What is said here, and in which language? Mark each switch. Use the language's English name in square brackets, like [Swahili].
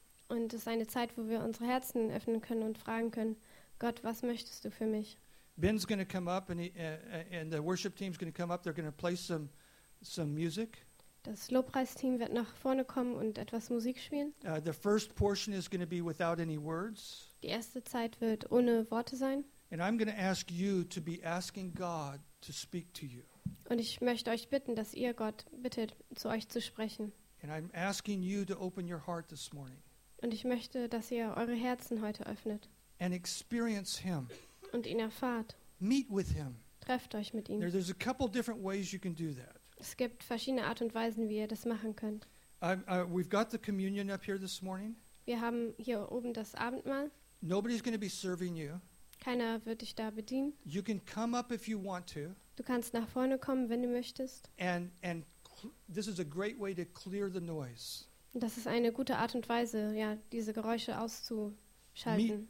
[German] Und es ist eine Zeit, wo wir unsere Herzen öffnen können und fragen können, Gott, was möchtest du für mich? [English] Ben's going to come up and the worship team's going to come up. They're going to play some music. [German] Das Lobpreisteam wird nach vorne kommen und etwas Musik spielen. [English] The first portion is going to be without any words. [German] Die erste Zeit wird ohne Worte sein. [English] And I'm going to ask you to be asking God to speak to you. [German] Und ich möchte euch bitten, dass ihr Gott bittet, zu euch zu sprechen. [English] And I'm asking you to open your heart this morning. [German] Und ich möchte, dass ihr eure Herzen heute öffnet. [English] And experience him. [German] Und ihn erfahrt. [English] Meet with him. [German] Trefft euch mit ihm. [English] There's a couple different ways you can do that. [German] Es gibt verschiedene Art und Weisen, wie ihr das machen könnt. [English] We've got the communion up here this morning. [German] Wir haben hier oben das Abendmahl. [English] Nobody's going to be serving you. [German] Keiner wird dich da bedienen. [English] You can come up if you want to. [German] Du kannst nach vorne kommen, wenn du möchtest. [English] And this is a great way to clear the noise. [German] Das ist eine gute Art und Weise, ja, diese Geräusche auszuschalten.